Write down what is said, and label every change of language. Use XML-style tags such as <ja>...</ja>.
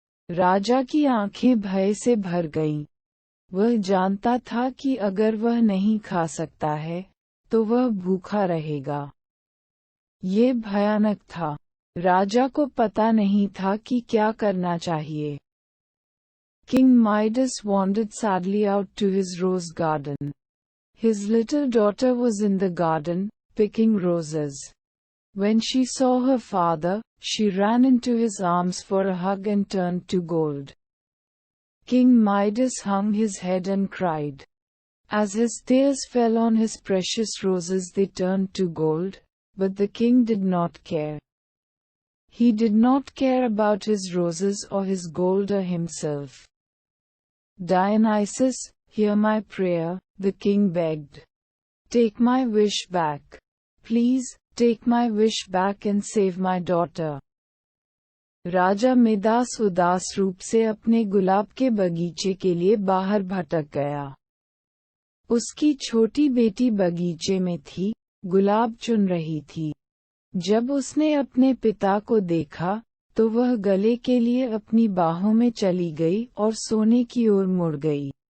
<hi>राजा की आंखें भय से भर गईं। वह जानता था कि अगर वह नहीं खा सकता है, तो वह भूखा रहेगा। ये भयानक था। राजा को पता नहीं था कि क्या करना चाहिए।</hi> <en>King Midas wandered sadly out to his rose garden. His little daughter was in the garden, picking roses. When she saw her father, she ran into his arms for a hug and turned to gold. King Midas hung his head and cried. As his tears fell on his precious roses, they turned to gold, but the king did not care. He did not care about his roses or his gold or himself. Dionysus, hear my prayer, the king begged. Take my wish back. Please, take my wish back and save my daughter.</en> <hi>Raja Midas उदास रूप से अपने गुलाब के बगीचे के लिए बाहर भटक गया। उसकी छोटी बेटी बगीचे में थी, गुलाब चुन रही थी। जब उसने अपने पिता को देखा, तो वह गले के लिए अपनी बाहों में चली गई और सोने की ओर मुड़ गई।</hi>